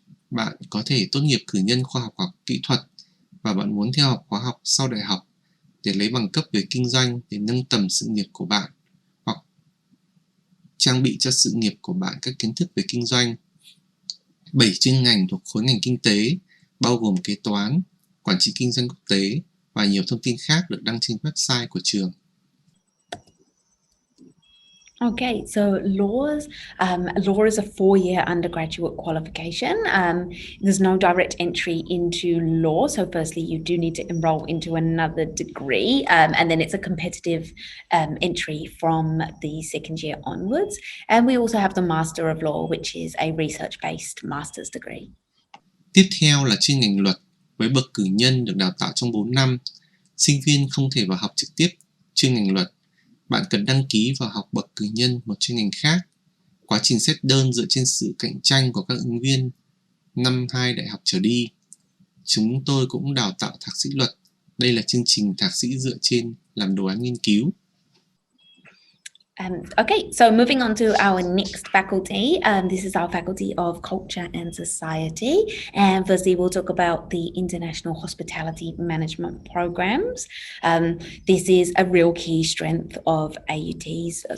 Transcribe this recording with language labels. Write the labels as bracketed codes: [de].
[vi] Bạn có thể tốt nghiệp cử nhân khoa học hoặc kỹ thuật và bạn muốn theo học khóa học sau đại học để lấy bằng cấp về kinh doanh để nâng tầm sự nghiệp của bạn hoặc trang bị cho sự nghiệp của bạn các kiến thức về kinh doanh. 7 chuyên ngành thuộc khối ngành kinh tế bao gồm kế toán, quản trị kinh doanh quốc tế và nhiều thông tin khác được đăng trên website của trường. [en] Okay, so law is a 4-year undergraduate qualification. There's no direct entry into law. So firstly, you do need to enroll into another degree, and then it's a competitive entry from the second year onwards. And we also have the Master of Law, which is a research-based master's degree. [vi] Tiếp theo là chuyên ngành luật với bậc cử nhân được đào tạo trong 4 năm. Sinh viên không thể vào học trực tiếp chuyên ngành luật. Bạn cần đăng ký vào học bậc cử nhân một chuyên ngành khác. Quá trình xét đơn dựa trên sự cạnh tranh của các ứng viên năm 2 đại học trở đi. Chúng tôi cũng đào tạo thạc sĩ luật. Đây là chương trình thạc sĩ dựa trên làm đồ án nghiên cứu. [en] Okay, so moving on to our next faculty. This is our Faculty of Culture and Society. And firstly, we'll talk about the International Hospitality Management Programs. This is a real key strength of AUTs.